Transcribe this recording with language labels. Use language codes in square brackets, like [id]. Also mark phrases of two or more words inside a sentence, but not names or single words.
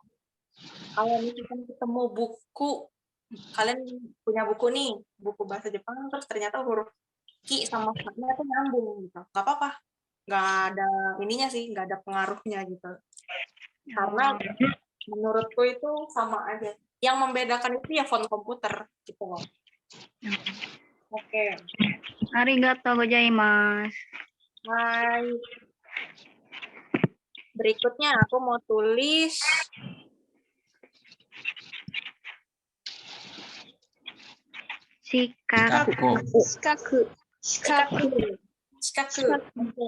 [id] Kalau misalkan ketemu buku, kalian punya buku nih, buku bahasa Jepang, terus ternyata huruf ki sama sa-nya itu nyambung gitu. Nggak apa-apa. Nggak ada ininya sih, nggak ada pengaruhnya gitu. Karena menurutku itu sama aja. Yang membedakan itu ya font komputer gitu loh. Oke. [ja] ありがとうございます. [id] Hai. Berikutnya aku mau tulis Shikaku. Shikaku. Shikaku. shikaku. Oke.